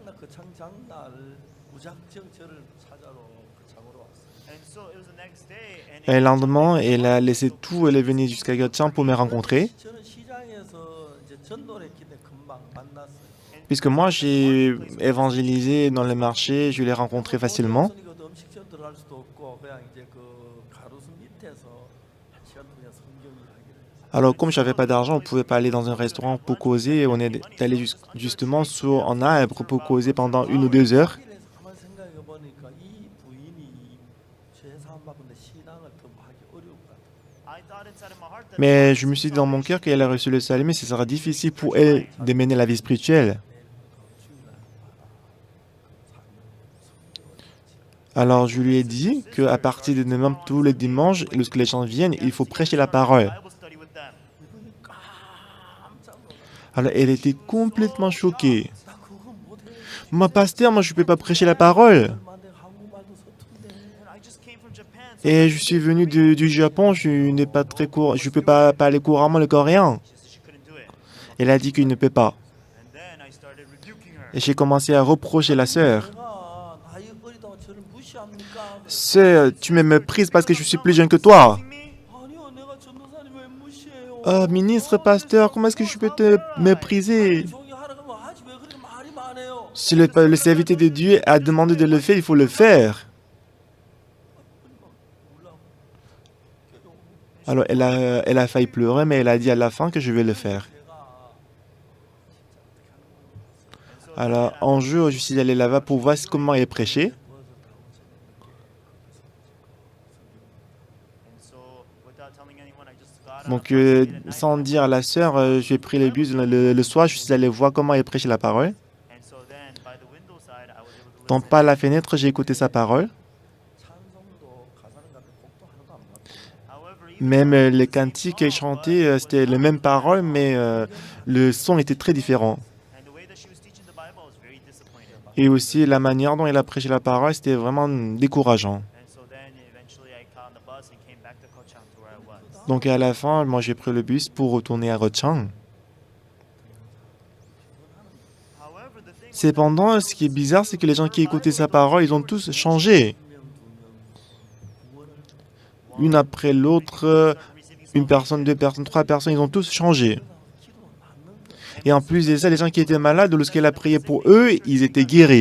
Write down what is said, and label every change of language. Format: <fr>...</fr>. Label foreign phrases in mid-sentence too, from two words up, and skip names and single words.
<fr>Et le lendemain, elle a laissé tout, elle est venue jusqu'à Gochang pour me rencontrer. Puisque moi, j'ai évangélisé dans le marché, je l'ai rencontré facilement.</fr> <ko>시간 동안 성경 이야기를 해서</ko> <fr>Alors, comme je n'avais pas d'argent, on ne pouvait pas aller dans un restaurant pour causer. On est allé justement sur un arbre pour causer pendant 1 ou 2 heures.</fr> <ko>거기에 대해서 가만 생각해 보니까 이 부인이 죄 사함 받는데 신앙을 더 하기 어려울 것 같아요.</ko> <en>I thought inside of my heart that</en> <fr>Mais je me suis dit dans mon cœur qu'elle a reçu le salut, mais ce sera difficile pour elle de mener la vie spirituelle. Alors, je lui ai dit qu'à partir de demain, tous les dimanches, lorsque les gens viennent, il faut prêcher la parole.</fr> <en>Bible study with them.</en> <ko>이분이 깜짝 놀라.</ko> <fr>Alors, elle était complètement choquée.</fr> <ko>나 그거 못해.</ko> <fr>Moi, pasteur, moi, je ne peux pas prêcher la parole.</fr> <ko>만데 한국말도 서툰데.</ko> <en>And I just came from Japan, so</en> <fr>Et je suis venu du Japon, je n'ai pas très court, je peux pas parler couramment le coréen.</fr> <en>she said she couldn't do it.</en> <fr>Elle a dit qu'il ne peut pas.</fr> <en>And then I started rebuking her.</en> <fr>Et j'ai commencé à reprocher la sœur.</fr> <ko>내가 나이 어리다고 저를 무시합니까?</ko> <fr>Sœur, tu me méprises parce que je suis plus jeune que toi.</fr> <en>Me?</en> <ko>아니요, 내가 전도사님 왜 무시해요?</ko> <fr>Ministre, pasteur, comment est-ce que je peux te mépriser?</fr> <ko>종이 하라 그러면 하지 왜 그렇게 말이 많아요?</ko> <fr>Si le serviteur de Dieu a demandé de le faire, il faut le faire. Alors, elle a failli pleurer, mais elle a dit à la fin que je vais le faire. Alors, un jour, je suis allé là-bas pour voir comment elle prêchait.</fr> <en>And so, without telling anyone, I just got</en> <fr>Donc,</fr> <en>up,</en> <fr>sans dire à la sœur, j'ai pris le bus le soir, je suis allé voir comment elle prêchait la parole.</fr> <en>and so then by the window side, I was able to</en> <fr>Donc,</fr> <en>listen.</en> <fr>par la fenêtre, j'ai écouté sa parole.</fr> <ko>찬송도 가사는 같은 곡도 하나도 안 맞고.</ko> <en>However, even</en> <fr>Même les cantiques qu'elle chantait, c'était les mêmes paroles, mais le son était très différent.</fr> <en>and the way that she was teaching the Bible, I was very disappointed.</en> <fr>Et aussi, la manière dont elle a prêché la parole, c'était vraiment décourageant.</fr> <en>And so then eventually I got on the bus and came back to Kochang to where I was.</en> <fr>Donc, à la fin, moi, j'ai pris le bus pour retourner à Rochang.</fr> <en>However, the thing was</en> <fr>Cependant, ce qui est bizarre, c'est que les gens qui écoutaient sa parole, ils ont tous changé. Une après l'autre, une personne, 2 personnes, 3 personnes, ils ont tous changé. Et en plus de ça, les gens qui étaient malades, lorsqu'elle a prié pour eux, ils étaient guéris.</fr>